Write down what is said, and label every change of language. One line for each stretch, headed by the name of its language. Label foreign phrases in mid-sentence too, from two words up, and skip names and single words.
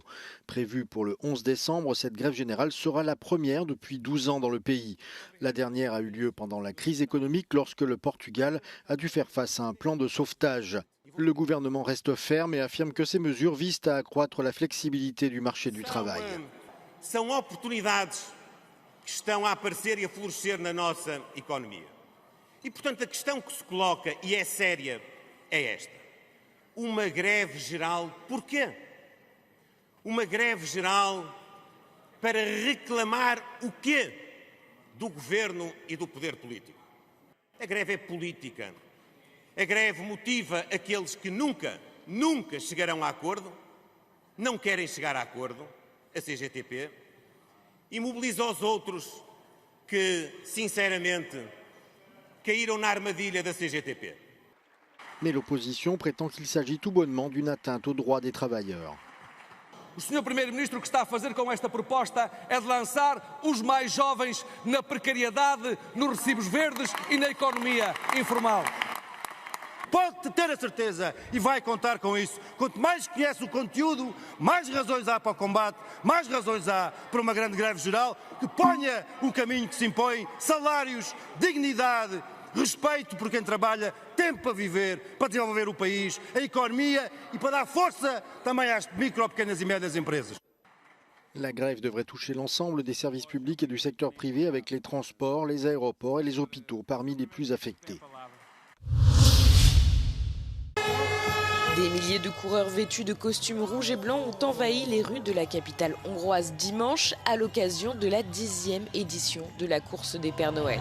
French: Prévue pour le 11 décembre, cette grève générale sera la première depuis 12 ans dans le pays. La dernière a eu lieu pendant la crise économique lorsque le Portugal a dû faire face à un plan de sauvetage. Le gouvernement reste ferme et affirme que ces mesures visent à accroître la flexibilité du marché du travail.
Portuguese: Que estão a aparecer e a florescer na nossa economia. E, portanto, a questão que se coloca, e é séria, é esta. Uma greve geral, porquê? Uma greve geral para reclamar o quê do governo e do poder político? A greve é política. A greve motiva aqueles que nunca chegarão a acordo, não querem chegar a acordo, a CGTP, e mobiliza os outros que, sinceramente, caíram na armadilha da CGTP.
French: Mais l'opposition prétend qu'il s'agit tout bonnement d'une atteinte aux droits des travailleurs.
Portuguese: O Sr. Primeiro-Ministro o que está a fazer com esta proposta é de lançar os mais jovens na precariedade, nos recibos verdes e na economia informal. Pode ter a certeza e vai contar com isso. Quanto mais conhece o conteúdo, mais razões há para o combate, mais razões há para uma grande greve geral que ponha o caminho que se impõe, salários, dignidade, respeito por quem trabalha, tempo para viver, para desenvolver o país, a economia e para dar força também às micro, pequenas e médias empresas.
French: La grève devrait toucher l'ensemble des services publics et du secteur privé avec les transports, les aéroports et les hôpitaux parmi les plus affectés. Des milliers de coureurs vêtus de costumes rouges et blancs ont envahi les rues de la capitale hongroise dimanche à l'occasion de la 10e édition de la course des Pères Noël.